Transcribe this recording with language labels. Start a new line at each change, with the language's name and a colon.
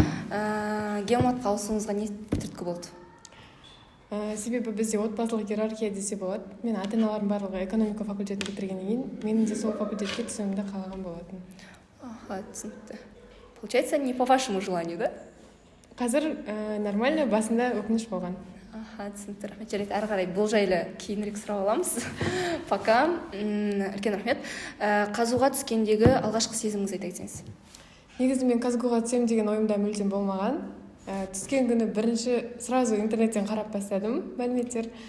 Kazakh: Геоматқа ауысуыңызға не түрткі болды? Себебі бізде отбасылық иерархия десе болады. Мен ата-аналарым барлығы экономика факультетін бітіргеннен кейін менің де сол факультетке түсуімді қалаған болатын. Аха, түсінікті.
Russian: Получается, не по вашему желанию, да?
Kazakh: Қазір нормально, басында өкініш болған. Аха, түсінікті. Рахмет. Жарайды, әрі қарай бұл жайлы кейінірек сұрап аламыз. Пока. Үлкен рахмет. Қазуға түскендегі алғашқы сезіміңізді айта кетсеңіз. Негізі мен Казгуға түсем деген ойымда мүлдем болмаған. Түскен күні сразу интернеттен қарап бастадым мәліметтер.